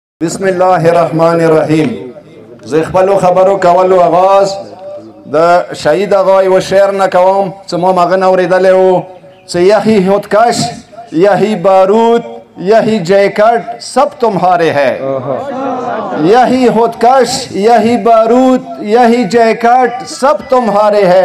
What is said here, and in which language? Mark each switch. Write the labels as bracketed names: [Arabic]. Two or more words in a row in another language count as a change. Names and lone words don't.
[Arabic] بسم الله الرحمن الرحیم. [Pashto] زه خپلو خبرو کولو آغاز د شهید آقای و شعر نه کوم چې ما هغه نه اورېدلی و چې [Urdu] یہی خودکش یہی بارود یہی جیکٹ سب تمہارے ہے. یہی خودکش یہی بارود یہی جیکٹ سب تمہارے ہے.